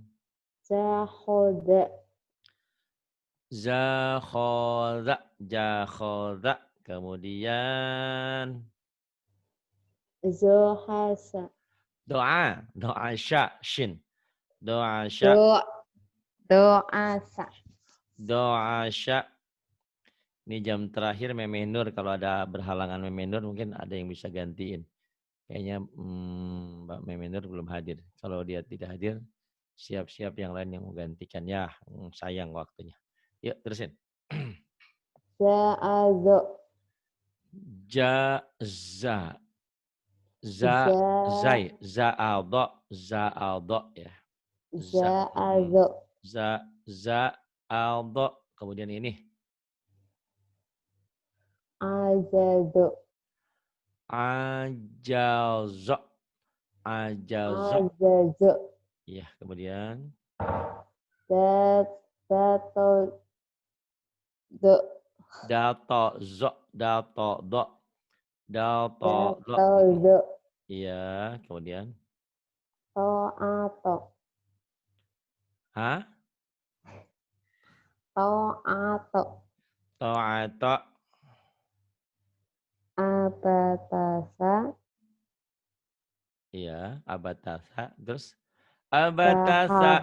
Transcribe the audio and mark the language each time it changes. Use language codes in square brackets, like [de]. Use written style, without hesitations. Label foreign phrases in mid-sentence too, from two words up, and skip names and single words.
[id] Zahoza. zakhaza. Jakhaza. Kemudian Zohasa. doa. Doa sya. Shin. Doa sya. Do. Do'asa. Doa sya. Ini jam terakhir Memenur. Kalau ada berhalangan Memenur mungkin ada yang bisa gantiin. Kayaknya Mbak Memenur belum hadir. Kalau dia tidak hadir, siap-siap yang lain yang mau gantikan. Ya, sayang waktunya. Yuk, terusin. Za'azo. Jaza. Za. Za'aldo. Za'aldo ya. Za'azo. Za'aldo. Kemudian ini. Azazo. Ajalzo. Ajalzo. Azazo. Iya, kemudian Dato. Do. dato zo. Dato do. Dato do. Dato. Do. Iya, kemudian To'ato. hah? To'ato. Ta'ata. Abatasa. Iya, abatasa. Terus abatasa.